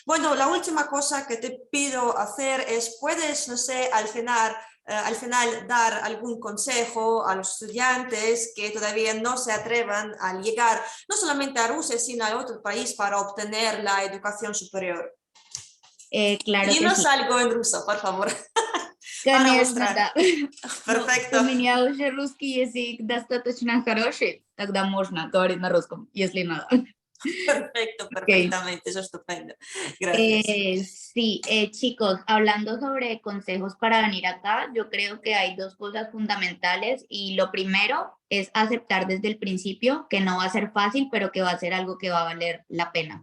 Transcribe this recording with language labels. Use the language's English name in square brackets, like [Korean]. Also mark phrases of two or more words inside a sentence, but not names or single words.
[Spanish] Bueno, la última cosa que te pido hacer es, puedes, no sé, al final dar algún consejo a los estudiantes que todavía no se atrevan a llegar no solamente a Rusia, sino a otro país para obtener la educación superior. Claro que Dinos sí. algo en ruso, por favor, para mostrar. [Russian] Конечно, да. Но [Spanish] Perfecto. [Russian] у меня уже русский язык достаточно хороший, тогда можно говорить на русском, если надо. [Spanish] Perfecto, Ok. perfectamente, eso es estupendo. Gracias. Sí, chicos, hablando sobre consejos para venir acá, yo creo que hay dos cosas fundamentales y lo primero es aceptar desde el principio que no va a ser fácil, pero que va a ser algo que va a valer la pena.